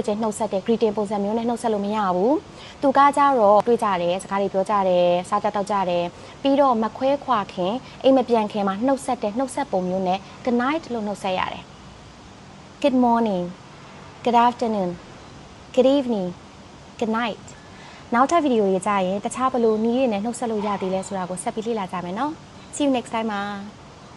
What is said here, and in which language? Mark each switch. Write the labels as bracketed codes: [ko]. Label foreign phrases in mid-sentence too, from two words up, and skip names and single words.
[my] ချင်းနှုတ်ဆက်တဲ့ greeting ပုံစံမျိုးနဲ့နှုတ်ဆက်လို့မရဘူးသူကကြတော့တွေ့ကြတယ်စကားတွေပြောကြတယ်စားကြတောက်ကြတယ်ပြီးတော့မခွဲခွာခင်အိမ်မပြန်ခင်မှာနှုတ်ဆက်တဲ့နှုတ်ဆက်ပုံမျိုးနဲ့ [en] Good night [my] လို့နှုတ်ဆက်ရတယ် [en] Good morning Good afternoon Good evening Good night [my] နောက်ထပ်ဗီဒီယိုတွေကြာရင်တခြားဘယ်လိုနည်းတွေနဲ့နှုတ်ဆက်လို့ရသေးလဲဆိုတာကိုဆက်ပြီးလေ့လာကြမယ်နော် [en] See you next time